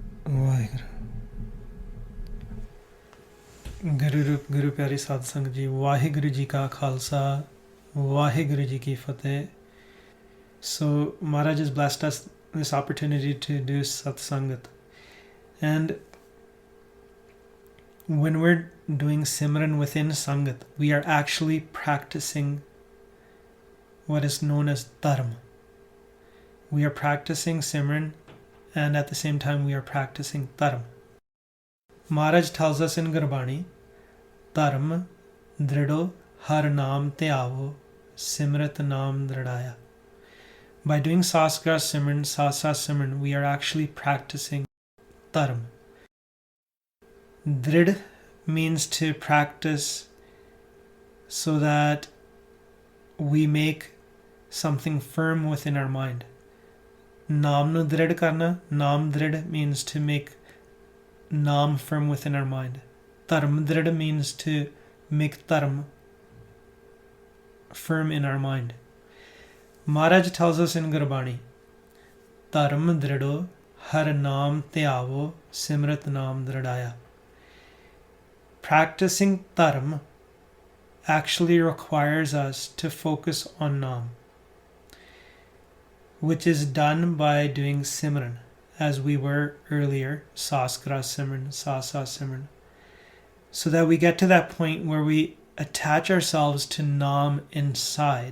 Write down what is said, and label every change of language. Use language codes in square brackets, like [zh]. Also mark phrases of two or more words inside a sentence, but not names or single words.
[pa] ਵਾਹਿਗੁਰੂ ਗੁਰੂ ਰੂਪ ਗੁਰੂ ਪਿਆਰੀ ਸਾਧ ਸੰਗਤ ਜੀ, ਵਾਹਿਗੁਰੂ ਜੀ ਕਾ ਖਾਲਸਾ, ਵਾਹਿਗੁਰੂ ਜੀ ਕੀ ਫ਼ਤਹਿ. [en] So Maharaj has blessed us this opportunity to do satsangat, and when we're doing Simran within Sangat, we are actually practicing what is known as Dharma. We are practicing Simran, and at the same time we are practicing Dharma. Maharaj tells us in Gurbani, [pa] ਧਰਮ ਦ੍ਰਿੜੋ ਹਰਿ ਨਾਮ ਤੇ ਆਵੋ, ਸਿਮਰਤ ਨਾਮ ਦ੍ਰਿੜਾਇਆ. [en] By doing Saskar Simran, Sasa Simran, we are actually practicing Dharma. Drid means to practice so that we make something firm within our mind. [pa] ਨਾਮ ਨੂੰ ਦ੍ਰਿੜ ਕਰਨਾ, ਨਾਮ ਦ੍ਰਿੜ [en] means to make naam firm within our mind. [pa] ਧਰਮ ਦ੍ਰਿੜ [en] means to make dharma firm in our mind. Maharaj tells us in Gurbani, [pa] ਧਰਮ ਦ੍ਰਿੜੋ ਹਰਿ ਨਾਮ ਤੇ ਆਵੋ, ਸਿਮਰਤ ਨਾਮ ਦ੍ਰਿੜਾਇਆ. [en] Practicing Dharma actually requires us to focus on Naam, which is done by doing Simran, as we were earlier, Saskara Simran, Sasa Simran, so that we get to that point where we attach ourselves to Naam inside.